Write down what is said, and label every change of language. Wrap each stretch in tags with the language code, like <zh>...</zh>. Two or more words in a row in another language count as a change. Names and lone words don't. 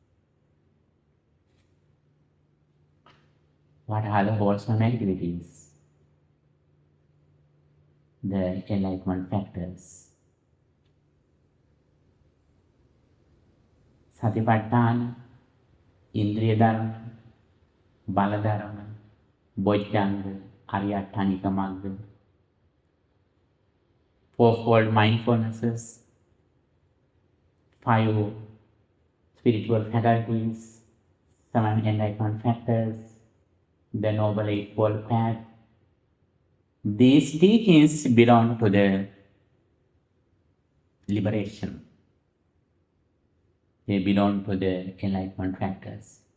<en>What are the wholesome activities? The enlightenment factors. Satipatthana,</en> <pi>Indriya Dharma, Bala Dharma, Bojjhanga, Aryaṭṭhanika Magga,</pi> <en>fourfold mindfulnesses, 5 spiritual faculties, 7 enlightenment factors, the Noble Eightfold Path. These teachings belong to the liberation. They belong to the enlightenment factors.</en>